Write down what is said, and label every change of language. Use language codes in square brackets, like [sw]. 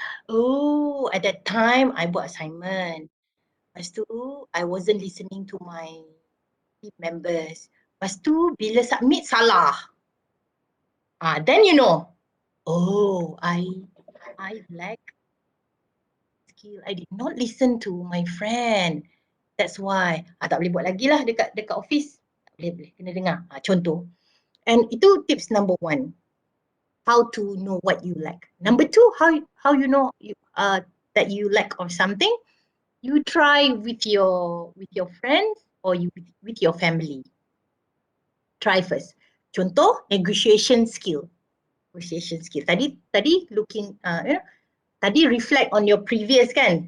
[en] Oh, at that time I buat assignment. [ms] Lepas tu [en] I wasn't listening to my team members. [ms] Lepas tu bila submit salah. [en] Then you know, oh, I lack skill. I did not listen to my friend. That's why. [ms] Tak boleh buat lagi lah dekat office. Tak boleh, kena dengar. Contoh. And itu [en] tips number 1. How to know what you lack. Number 2, how you know that you lack of something. You try with your friends or with your family. Try first. Contoh, negotiation skill. Tadi looking, tadi reflect on your previous kan.